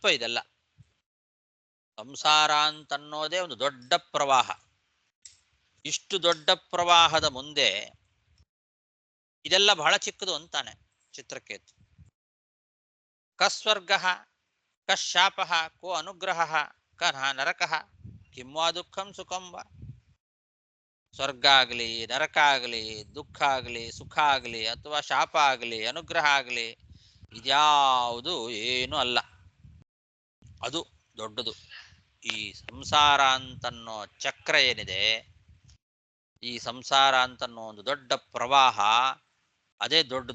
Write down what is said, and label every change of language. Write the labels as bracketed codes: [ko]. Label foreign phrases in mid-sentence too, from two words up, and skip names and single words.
[kn] ಇದೆಲ್ಲ ಸಂಸಾರ ಅಂತನ್ನೋದೇ ಒಂದು ದೊಡ್ಡ ಪ್ರವಾಹ. ಇಷ್ಟು ದೊಡ್ಡ ಪ್ರವಾಹದ ಮುಂದೆ ಇದೆಲ್ಲ ಬಹಳ ಚಿಕ್ಕದು ಅಂತಾನೆ ಚಿತ್ರಕೇತು. [sa] ಕಸ್ವರ್ಗ ಕಶಾಪ ಕೋ ಅನುಗ್ರಹ ಕ ನರಕ ಕಿಂ ವಾ ದುಃಖಂ ಸುಖಂ ವಾ. [kn] ಸ್ವರ್ಗ ಆಗಲಿ, ನರಕ ಆಗಲಿ, ದುಃಖ ಆಗಲಿ, ಸುಖ ಆಗಲಿ, ಅಥವಾ ಶಾಪ ಆಗಲಿ, ಅನುಗ್ರಹ ಆಗಲಿ, ಇದ್ಯಾವುದು ಏನೂ ಅಲ್ಲ. ಅದು ದೊಡ್ಡದು. ಈ ಸಂಸಾರ ಅಂತನ್ನೋ ಚಕ್ರ ಏನಿದೆ, ಈ ಸಂಸಾರ ಅಂತನ್ನೋ ಒಂದು ದೊಡ್ಡ ಪ್ರವಾಹ, ಅದೇ ದೊಡ್ಡದು.